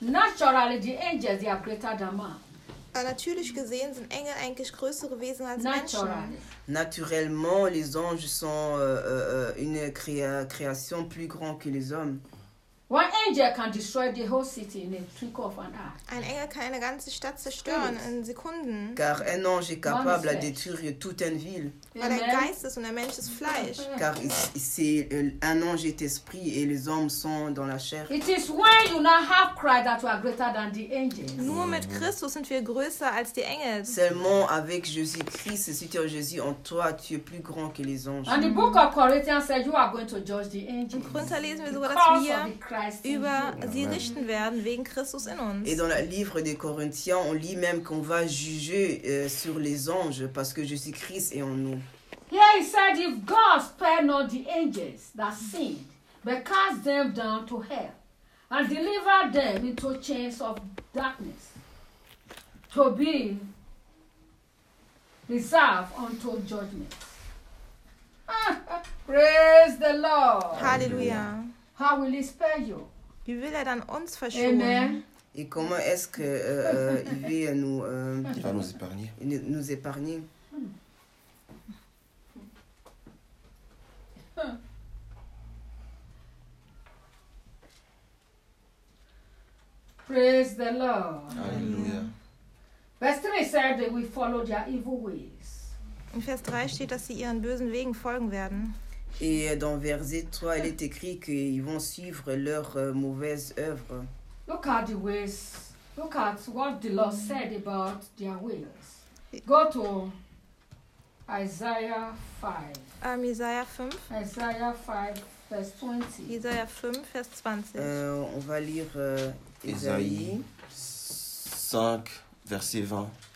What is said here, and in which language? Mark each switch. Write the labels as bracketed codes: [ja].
[en] Naturally, the angels, they are greater than man. [de] Natürlich gesehen sind Engel eigentlich größere Wesen als Menschen. [fr] Naturellement, les anges sont une création plus grande que les hommes. [en] One angel can destroy the whole city in a twinkling of an eye. [de] Ein Engel kann eine ganze Stadt zerstören in Sekunden. [fr] Car un ange est capable de détruire toute une ville. [de] Weil ein Geist ist und ein Mensch ist Fleisch. [fr] Car c'est un ange est esprit et les hommes sont dans la chair. [en] It is when you now have Christ that we are greater than the angels. [de] Nur mit Christus sind wir größer als die Engel. [fr] Seulement avec Jésus-Christ, si tu as Jésus en toi, tu es plus grand que les anges. [en] And the book of Corinthians says you are going to judge the angels. [de] Korinther lesen wir sogar, dass wir über sie richten werden wegen Christus in uns. [fr] Et dans le livre des Corinthiens, on lit même qu'on va juger sur les anges parce que Jésus-Christ est en nous. [en] Here he said, if God spare not the angels that sinned, but cast them down to hell and deliver them into chains of darkness, to be reserved unto judgment. Praise the Lord. Hallelujah. How will he spare you? [de] Wie will er dann uns verschonen? [fr] Et comment est-ce que il veut nous il va nous épargner? Nous épargner. [en] Praise the Lord. Hallelujah. Verse 3 said that we follow their evil ways. [de] In Vers 3 steht, dass sie ihren bösen Wegen folgen werden. [fr] Et dans verset 3, il est écrit qu'ils vont suivre leurs mauvaises œuvres. [en] Look at the ways. Look at what the Lord said about their ways. Go to Isaiah 5. Isaiah 5. Isaiah 5, verse 20. Isaiah 5, verse 20. [fr] On va lire Isaïe 5, verset 20.